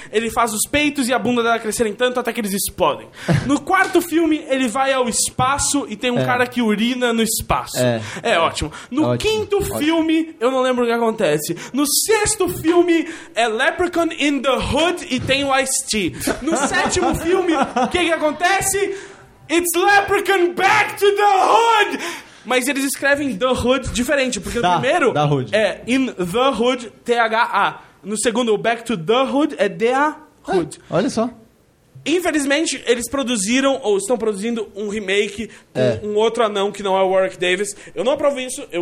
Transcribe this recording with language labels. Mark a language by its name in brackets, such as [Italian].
[Portuguese] Ele faz os peitos e a bunda dela crescerem tanto até que eles explodem. No quarto filme, ele vai ao espaço e tem um cara que urina no espaço. É ótimo. No ótimo. Quinto filme, ótimo. Eu não lembro o que acontece. No sexto filme, é Leprechaun in the Hood e tem o Ice-T. No sétimo filme, o que acontece? [English] It's Leprechaun back to the Hood! [Portuguese] Mas eles escrevem The Hood diferente, porque da, o primeiro [English] da hood. [Portuguese] É In The Hood, T-H-A. No segundo, Back to The Hood, é D-A Hood. Olha só. Infelizmente, eles produziram, ou estão produzindo, um remake com um outro anão que não é o Warwick Davis. Eu não aprovo isso.